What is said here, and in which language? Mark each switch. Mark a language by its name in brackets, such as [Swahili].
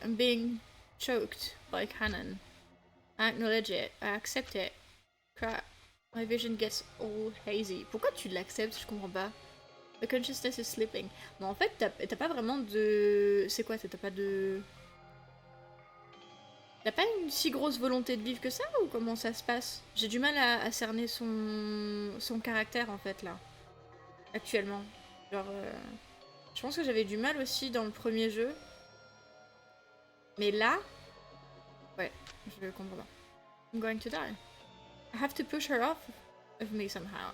[English] I'm being choked by Canon. I acknowledge it. I accept it. Crap. My vision gets all hazy. [French] Pourquoi tu l'acceptes? Je comprends pas. [English] The consciousness is slipping. [French] Non, en fait, t'as pas vraiment de... C'est quoi? T'as pas de... T'as pas une si grosse volonté de vivre que ça ou comment ça se passe? J'ai du mal à cerner son caractère en fait là, actuellement. Genre, je pense que j'avais du mal aussi dans le premier jeu. Mais là, ouais, je comprends pas. [English] I'm going to die. I have to push her off of me somehow.